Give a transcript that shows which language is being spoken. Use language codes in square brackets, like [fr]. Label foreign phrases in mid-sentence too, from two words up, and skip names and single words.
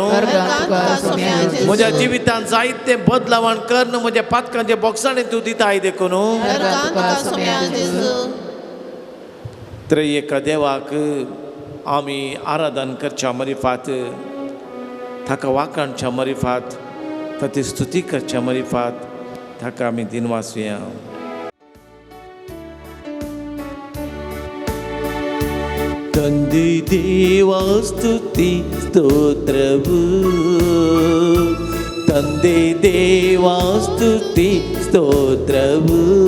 [kok] म्हज्या जिवितांत जायते बदलावण कर, म्हज्या पातकांचे बोगसाणें तूं दिताय देखून. त्रयेका देवाक आमी आराधन करच्या मरिफात, ताका वाखाणच्या मरिफात, ताची स्तुती करच्या मरिफात ताका आमी दिनवासुया. [kn] ತಂದೆ ದೇವ ಸ್ತುತಿ ಸ್ತೋತ್ರವು, ತಂದೆ ದೇವ ಸ್ತುತಿ ಸ್ತೋತ್ರವು,